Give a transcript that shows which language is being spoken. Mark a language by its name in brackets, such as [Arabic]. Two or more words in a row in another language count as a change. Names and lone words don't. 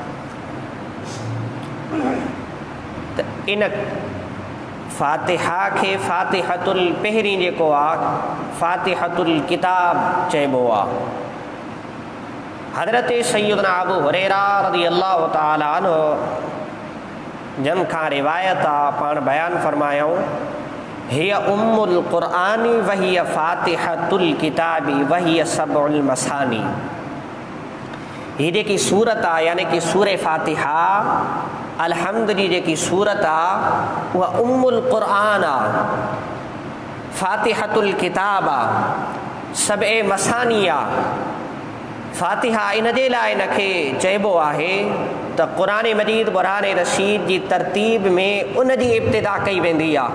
[Sindhi] त इन फ़ातिहा खे फ़ातिहतुल पहिरीं जेको आहे फ़ातिहतुल किताब चइबो आहे। हज़रत सय्यदना अबू हुरैरा [Arabic] رضي الله تعالى عنه [Sindhi] जन खां रिवायत आहे, पाण बयानु फरमायूं [Arabic] هي أم القرآن وهي فاتحة الكتاب وهي السبع المثاني. [Sindhi] हीअ जेकी सूरत आहे यानी कि सूरह फ़ातिहा अलहम्द जी जेकी सूरत आहे उहा उम्मुल क़ुरआन आहे, फ़ातिहतुल किताब आहे, सबए मसानी आहे। फ़ातिहा इन जे लाइ इनखे चइबो आहे त क़ुरान मजीद बुरहान रशीद जी तरतीब में उन जी इब्तिदा कई वेंदी आहे।